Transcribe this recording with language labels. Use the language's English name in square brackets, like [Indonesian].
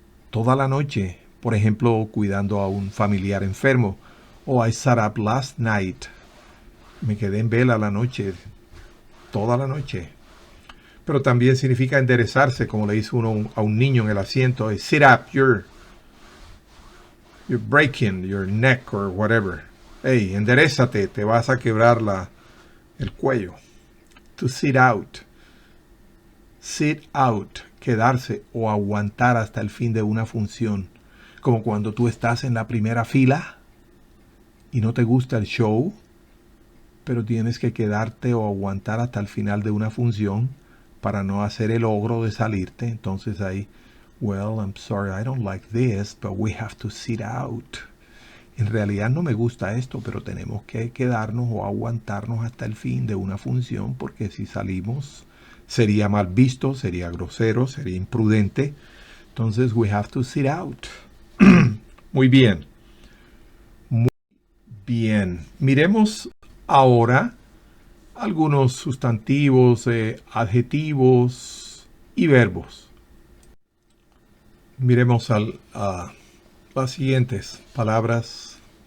[Spanish] Toda la noche, por ejemplo, cuidando a un familiar enfermo. [English] I sat up last night. [Spanish] Me quedé en vela la noche, toda la noche. Pero también significa enderezarse, como le dice uno a un niño en el asiento. [English] Sit up, you're breaking your neck or whatever. [Spanish] Hey, enderezate, te vas a quebrar el cuello. To sit out. Sit out, quedarse o aguantar hasta el fin de una función. Como cuando tú estás en la primera fila y no te gusta el show, pero tienes que quedarte o aguantar hasta el final de una función para no hacer el logro de salirte. Entonces ahí, [English] well, I'm sorry, I don't like this, but we have to sit out. [Spanish] En realidad no me gusta esto, pero tenemos que quedarnos o aguantarnos hasta el fin de una función, porque si salimos sería mal visto, sería grosero, sería imprudente. Entonces, [English] we have to sit out. [Spanish] Muy bien. Muy bien. Miremos ahora algunos sustantivos, adjetivos y verbos. Miremos las siguientes palabras.